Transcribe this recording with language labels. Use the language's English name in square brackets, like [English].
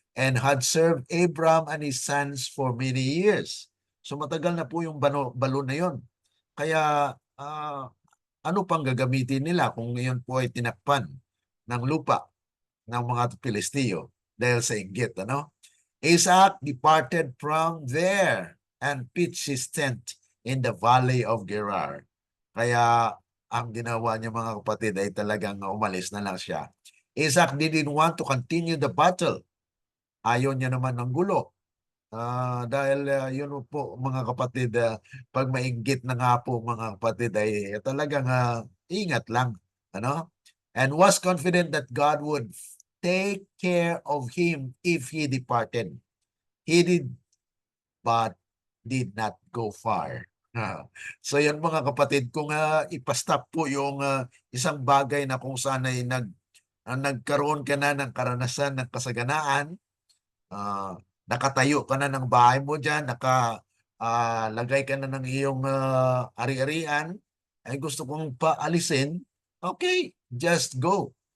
[English] And had served Abraham and his sons for many years. [Filipino] So matagal na po yung balon na yon. Kaya ano pang gagamitin nila kung ngayon po ay tinakpan ng lupa ng mga Pilisteo dahil sa inggit, ano? [English] Isaac departed from there and pitched his tent in the valley of Gerar. [Filipino] Kaya ang ginawa niya mga kapatid ay talagang umalis na lang siya. [English] Isaac didn't want to continue the battle. [Filipino] Ayaw niya naman ng gulo. Dahil yun po mga kapatid, pag mainggit na nga po mga kapatid ay talagang ingat lang. Ano? [English] And was confident that God would take care of him if he departed. He did, but did not go far. [Filipino] So yan mga kapatid, kung ipastop po yung isang bagay na kung saan ay nagkaroon ka na ng karanasan ng kasaganaan, nakatayo ka na ng bahay mo dyan, nakalagay ka na ng iyong ari-arian, ay gusto kong paalisin, okay, [English] just go.